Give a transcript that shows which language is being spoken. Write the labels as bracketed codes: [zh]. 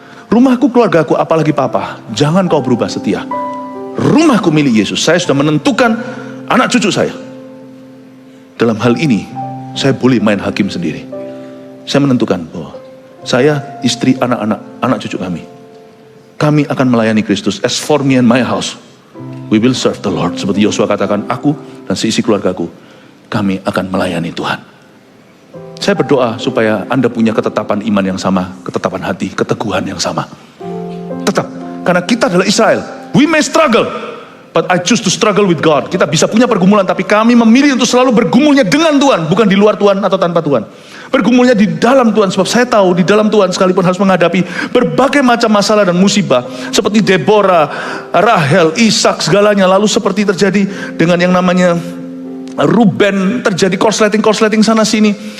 [id] Rumahku, keluargaku, apalagi papa, jangan kau berubah setia. Rumahku milik Yesus. Saya sudah menentukan anak cucu saya. Dalam hal ini, saya boleh main hakim sendiri. Saya menentukan bahwa saya, istri, anak cucu kami akan melayani Kristus. [en] As for me and my house, we will serve the Lord. [id] Seperti Yosua katakan, aku dan seisi keluargaku, kami akan melayani Tuhan. Saya berdoa supaya Anda punya ketetapan iman yang sama, ketetapan hati, keteguhan yang sama. Tetap, karena kita adalah Israel. [en] We may struggle, but I choose to struggle with God. [id] Kita bisa punya pergumulan, tapi kami memilih untuk selalu bergumulnya dengan Tuhan, bukan di luar Tuhan atau tanpa Tuhan. Bergumulnya di dalam Tuhan, sebab saya tahu di dalam Tuhan sekalipun harus menghadapi berbagai macam masalah dan musibah, seperti Deborah, Rahel, Ishak, segalanya. Lalu seperti terjadi dengan yang namanya Ruben, terjadi korsleting sana sini.